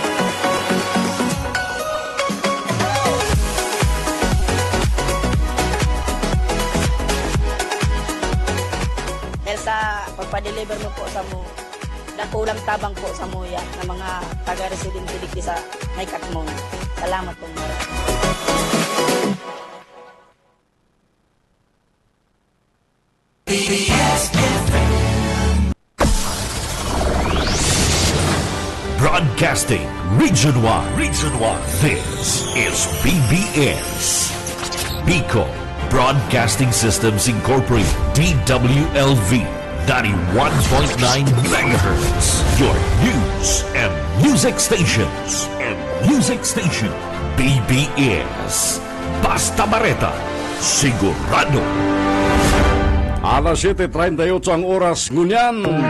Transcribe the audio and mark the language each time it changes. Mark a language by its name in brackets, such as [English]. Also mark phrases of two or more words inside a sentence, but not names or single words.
[Bikol] Dahil sa pagpa-deliver mo po sa mo, nakulang tabang po sa muya ng mga taga-residente dito sa may Katmon. Salamat pong maray. [English] Broadcasting Region-wide. This is BBS. Bicol Broadcasting Systems Incorporated. DWLV 91.9 MHz. Your news and music stations. [Bikol] BBS. Basta Bareta. Sigurado. Alas 7:38 ang oras. Ngunyan.